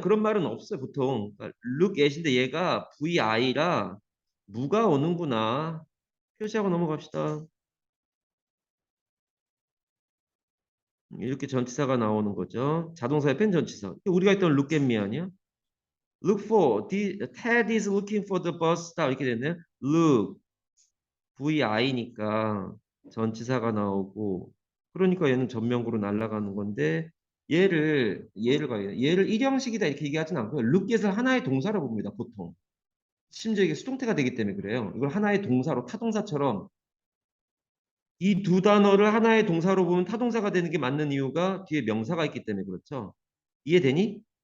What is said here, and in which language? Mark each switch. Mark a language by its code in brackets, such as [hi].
[ko] 그런 말은 없어요, 보통. 그러니까 look at인데 얘가 VI라 무가 오는구나. 표시하고 넘어갑시다. 이렇게 전치사가 나오는 거죠. 자동사의 펜 전치사. 우리가 했던 [en] look at me [ko] 아니야? [en] look for, Ted is looking for the bus stop [ko] 이렇게 됐네요. look, VI니까 전치사가 나오고 그러니까 얘는 전명구로 날아가는 건데 얘를 봐요. 얘를 일형식이다 이렇게 얘기하진 않고요. look at을 하나의 동사로 봅니다. 보통. 심지어 이게 수동태가 되기 때문에 그래요. 이걸 하나의 동사로 타동사처럼 이 두 단어를 하나의 동사로 보면 타동사가 되는 게 맞는 이유가 뒤에 명사가 있기 때문에 그렇죠. 이해되니?